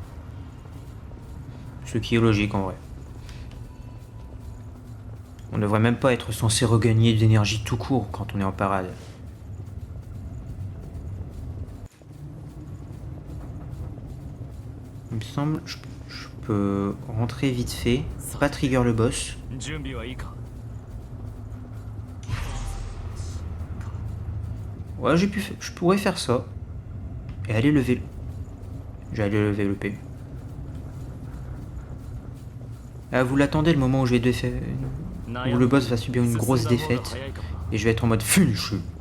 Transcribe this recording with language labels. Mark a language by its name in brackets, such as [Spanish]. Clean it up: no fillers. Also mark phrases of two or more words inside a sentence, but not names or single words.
[French] Ce qui est logique en vrai. On devrait même pas être censé regagner de l'énergie tout court quand on est en parade. Il me semble, je peux rentrer vite fait, pas trigger le boss. [Japanese] 準備はいいか。 [French] Ouais, je pourrais faire ça. Et aller lever. J'allais lever le P. Ah, vous l'attendez le moment où je vais où le boss va subir une grosse défaite et je vais être en mode finish.